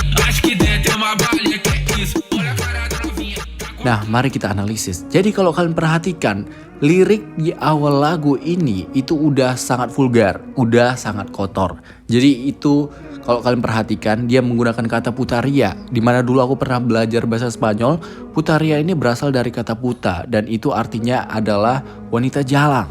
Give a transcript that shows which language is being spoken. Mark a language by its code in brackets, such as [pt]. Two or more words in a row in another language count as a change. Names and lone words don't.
[pt] Acho que dentro tem uma balinha, que é isso? Olha a cara da novinha. [id] Nah, mari kita analisis. Jadi kalau kalian perhatikan, lirik di awal lagu ini itu udah sangat vulgar, udah sangat kotor. Jadi itu kalau kalian perhatikan dia menggunakan kata putaria. Dimana dulu aku pernah belajar bahasa Spanyol, putaria ini berasal dari kata puta dan itu artinya adalah wanita jalang.